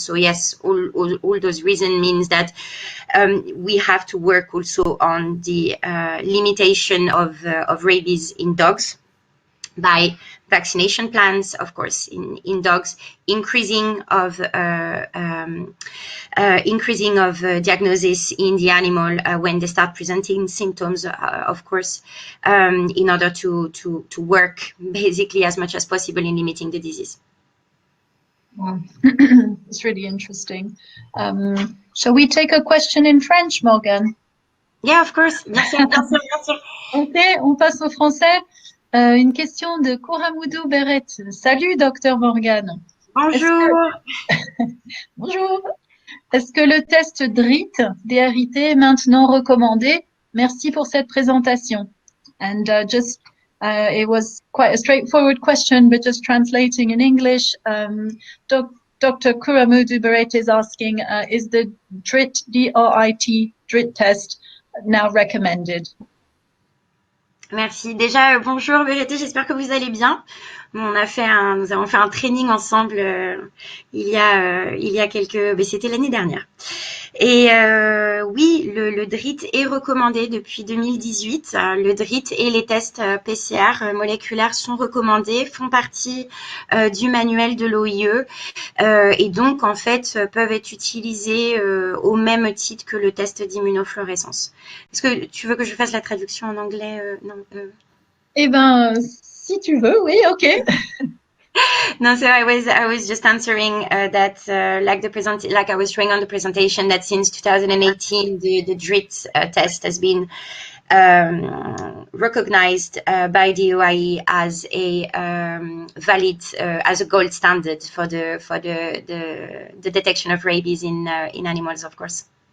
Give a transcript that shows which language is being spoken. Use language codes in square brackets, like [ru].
[en] So yes, all those reasons means that we have to work also on the limitation of rabies in dogs by vaccination plans, of course, in dogs, increasing of diagnosis in the animal when they start presenting symptoms, of course, in order to work basically as much as possible in limiting the disease. Wow. It's really interesting. Shall we take a question in French, Morgane? Yeah, of course. [fr] Bien sûr, bien sûr, bien sûr. Ok, on passe au français. Une question de Kouramudou Beret. Salut, docteur Morgane. Bonjour. Bonjour. Est-ce que le test DRIT est maintenant recommandé? Merci pour cette présentation. [en] And it was quite a straightforward question, but just translating in English, Dr. Kouramudou Beret is asking, is the DRIT, D-R-I-T, DRIT test now recommended? [fr] Merci. Déjà, bonjour Vérité, j'espère que vous allez bien. Nous avons fait un training ensemble il y a quelques... c'était l'année dernière. Et oui, le DRIT est recommandé depuis 2018. Le DRIT et les tests PCR moléculaires sont recommandés, font partie du manuel de l'OIE et donc en fait peuvent être utilisés au même titre que le test d'immunofluorescence. Est-ce que tu veux que je fasse la traduction en anglais? Eh ben, si tu veux, oui, ok. [en] No, so I was just answering that like I was showing on the presentation that since 2018 the DRIT test has been recognized by the OIE as a valid as a gold standard for the detection of rabies in animals, of course.